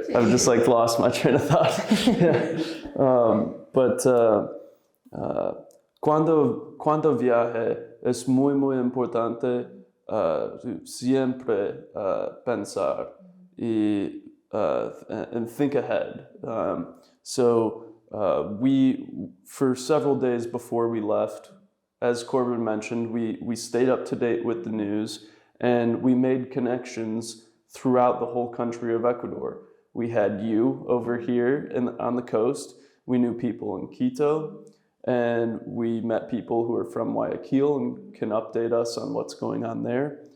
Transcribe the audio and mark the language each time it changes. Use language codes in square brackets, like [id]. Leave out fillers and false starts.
[en] I've just like lost my train of thought. [es] Cuando viaje es muy importante siempre pensar [en] and think ahead. For several days before we left, as Corbin mentioned, we stayed up to date with the news and we made connections throughout the whole country of Ecuador. We had you over here on the coast. We knew people in Quito, and we met people who are from Guayaquil and can update us on what's going on there.